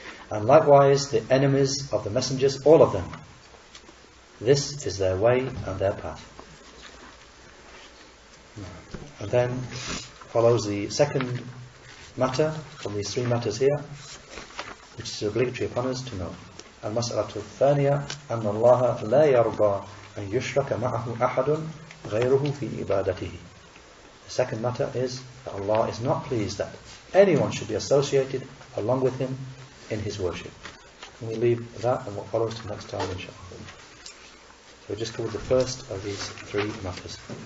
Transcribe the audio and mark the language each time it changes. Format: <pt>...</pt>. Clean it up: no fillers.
<en>And likewise the enemies of the messengers, all of them, this is their way and their path. And then follows the second matter from these three matters here, which is obligatory upon us to know.</en> <ar>المسألة الثانية أن الله لا يرضى أن يشرك معه أحد غيره في عبادته.</ar> <en>The second matter is that Allah is not pleased that anyone should be associated along with Him in His worship. And we leave that and what follows to next time, inshallah. So we just covered the first of these three matters.</en>